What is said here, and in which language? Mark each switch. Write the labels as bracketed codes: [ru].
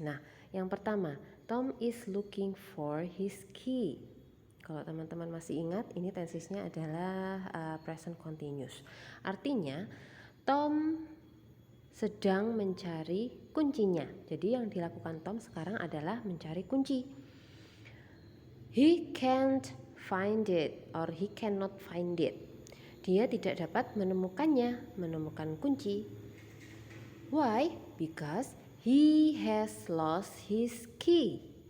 [en] Nah, yang pertama, Tom is looking for his key. [id] Kalau teman-teman masih ingat, ini tensesnya adalah present continuous. Artinya, Tom sedang mencari kuncinya. Jadi yang dilakukan Tom sekarang adalah mencari kunci. [en] He can't find it or he cannot find it. [id] Dia tidak dapat menemukan kunci. [en] Why? Because he has lost his key.